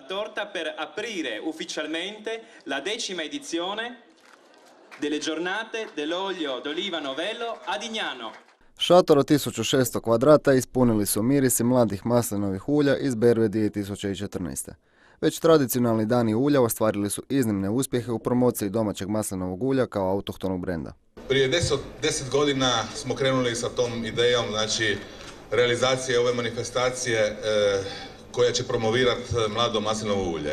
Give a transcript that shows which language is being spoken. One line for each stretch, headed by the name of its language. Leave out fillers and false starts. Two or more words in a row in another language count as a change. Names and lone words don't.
Italian: torta per aprire ufficialmente la 10ª edizione delle giornate dell'olio d'oliva novello a Dignano.
Croatian: Šator od 1600 kvadrata ispunili su mirisi mladih maslinovih ulja iz berbe 2014. Već tradicionalni dani ulja ostvarili su iznimne uspjehe u promociji domaćeg maslinovog ulja kao autohtonog brenda. Prije 10 godina smo krenuli sa tom idejom, znači realizacije ove manifestacije koja će promovirati mlado maslinovo ulje.